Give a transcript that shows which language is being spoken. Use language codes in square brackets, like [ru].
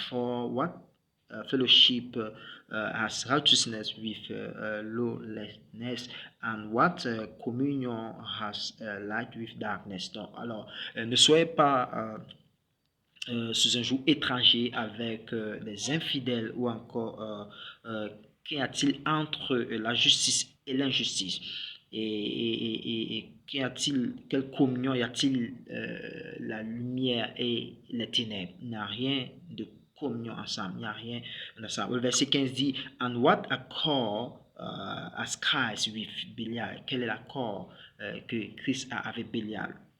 [en] For what fellowship has righteousness with lawlessness, and what communion has light with darkness. [fr] Donc, alors, ne soyez pas sous un joug étranger avec les infidèles ou encore qu'y a-t-il entre la justice et l'injustice et qu'y a-t-il, quelle communion y a-t-il la lumière et les ténèbres? Il n'y a rien de communion ensemble, il n'y a rien ensemble. Le verset 15 dit, [en] and what accord has Christ with Belial? [fr] Quel est l'accord que Christ a avec Belial?